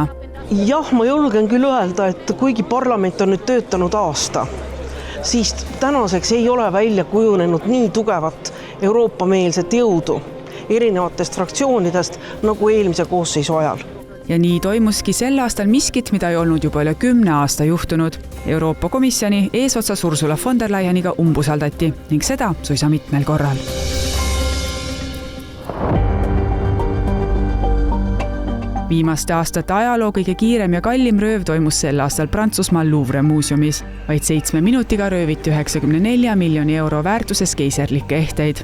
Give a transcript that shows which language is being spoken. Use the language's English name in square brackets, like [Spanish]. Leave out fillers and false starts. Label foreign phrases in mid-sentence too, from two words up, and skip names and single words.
[Estonian] Jah, ma julgen küll öelda, et kuigi parlament on nüüd töötanud aasta, siis tänaseks ei ole välja kujunenud nii tugevat Euroopa-meelset jõudu erinevatest fraktsioonidest nagu eelmise koosseisu ajal. Ja nii toimuski sel aastal miskit, mida ei olnud juba üle 10 aasta juhtunud. Euroopa Komisjoni eesotsas Ursula von der Leyeniga umbusaldati ning seda suisa mitmel korral. Viimaste aastate ajaloo kõige kiirem ja kallim rööv toimus sel aastal Prantsusmaal Louvre muuseumis. Vaid 7 minutiga rööviti 94 miljoni euro väärtuses keiserlikke ehteid.